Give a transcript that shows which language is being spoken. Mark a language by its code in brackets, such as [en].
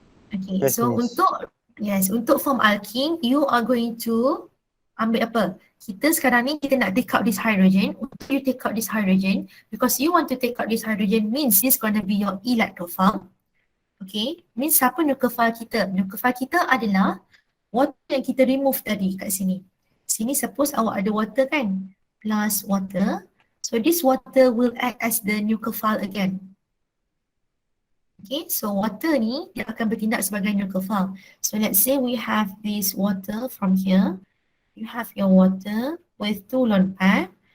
[en] Okay, Yes, so miss. untuk form alkene, you are going to [ms] ambil apa? Kita sekarang ni kita nak [en] take out this hydrogen. Untuk you take out this hydrogen, because you want to take out this hydrogen means this gonna be your electrophile. [ms] Okay, means siapa nucleophile kita? Nucleophile kita adalah water yang kita remove tadi kat sini. Sini suppose awak ada water kan? Plus water. [en] So this water will act as the nucleophile again. Okay, so [ms] water ni dia akan bertindak sebagai nucleophile. [en] So let's say we have this water from here. You have your water with 2 lone pair.